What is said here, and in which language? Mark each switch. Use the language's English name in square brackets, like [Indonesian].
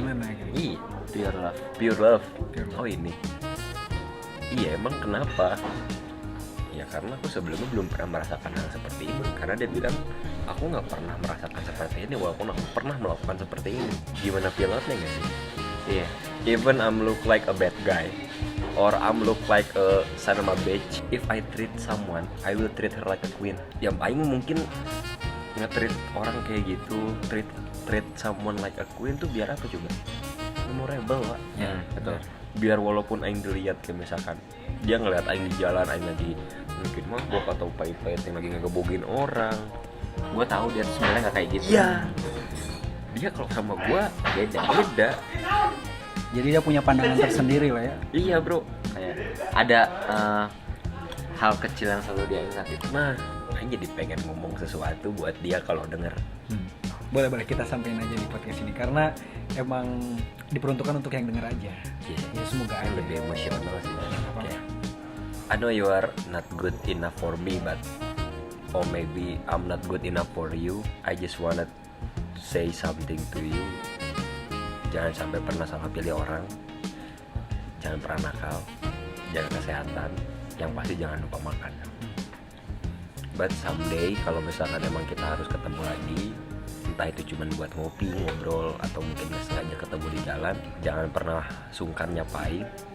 [Indonesian] gimana gitu. iya, [English] Pure love. pure love. Pure love. [Indonesian] Oh ini, iya emang kenapa? Ya karena aku sebelumnya belum pernah merasakan hal seperti ini. Karena dia bilang aku nggak pernah merasakan seperti ini walaupun aku pernah melakukan seperti ini. Gimana feel out-nya nggak sih? Iya. [English] Even I'm look like a bad guy or I'm look like a son of a bitch, if I treat someone, I will treat her like a queen. [Indonesian] Yang paling mungkin nge-treat orang kayak gitu, [English] treat someone like a queen [Indonesian] tuh biar apa coba? memorable Pak. Ya, betul. Biar walaupun aing dilihat kayak misalkan dia ngeliat aing di jalan, aing lagi mungkin mabok atau pahit-pahit yang lagi ngegebogin orang, Gue tahu dia tuh sebenarnya nggak kayak gitu. iya, dia kalau sama gua beda. Jadi dia punya pandangan tersendiri lah ya. Iya bro, Kayak ada hal kecil yang selalu dia ingat gitu. nah aing jadi pengen ngomong sesuatu buat dia kalau denger. Boleh kita sampein aja di podcast ini karena emang diperuntukkan untuk yang denger aja. Iya. Ya semoga Aing aja. lebih emosional sih. Apa-apa. [English] Kayak, I know you are not good enough for me, but or maybe I'm not good enough for you. I just wanna say something to you. [Indonesian] Jangan sampai pernah salah pilih orang. Jangan pernah nakal. Jaga kesehatan. Yang pasti jangan lupa makan. [English] But someday [Indonesian] kalau misalkan emang kita harus ketemu lagi, entah itu cuma buat ngopi, ngobrol, atau mungkin sengaja ketemu di jalan, jangan pernah sungkan nyapain.